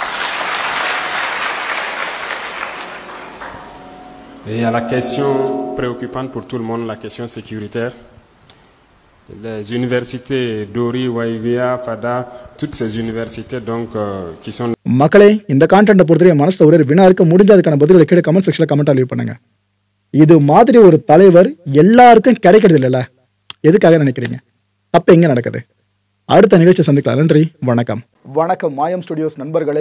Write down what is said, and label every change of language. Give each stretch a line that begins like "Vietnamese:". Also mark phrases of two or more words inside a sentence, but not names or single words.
French: Et à la question préoccupante pour tout le monde, la question sécuritaire, les universités Dori, Waivia, Fada, toutes ces universités donc qui sont...
Tamil: மக்களே, இந்த கான்டென்ட்டை பொறுத்தவரை மனசில் ஒரு வினா இருக்க, முடிஞ்சதுக்கான பதில்களை கீழே
English: comment section comment leave
Tamil: பண்ணுங்க. இது மாதிரி ஒரு தலைவர் எல்லாருக்கும் கிடைக்கிறது இல்லைல்ல, எதுக்காக நினைக்கிறீங்க? அப்போ எங்கே நடக்குது? அடுத்த நிகழ்ச்சி சந்திக்கலாம். நன்றி, வணக்கம். வணக்கம் மாயம் ஸ்டுடியோஸ் நண்பர்களே.